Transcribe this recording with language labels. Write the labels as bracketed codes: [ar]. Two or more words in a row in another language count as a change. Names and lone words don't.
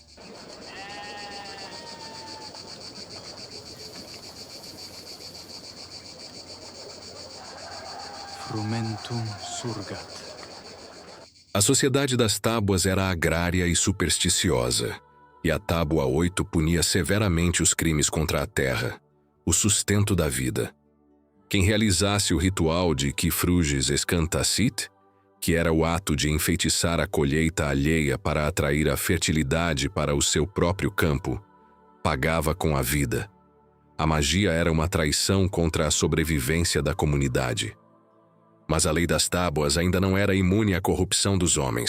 [la] Frumentum surgat. [pt] A sociedade das tábuas era agrária e supersticiosa, e a tábua 8 punia severamente os crimes contra a terra, o sustento da vida. Quem realizasse o ritual de [la] qui frugis escantacit, [pt] que era o ato de enfeitiçar a colheita alheia para atrair a fertilidade para o seu próprio campo, pagava com a vida. A magia era uma traição contra a sobrevivência da comunidade. Mas a lei das tábuas ainda não era imune à corrupção dos homens.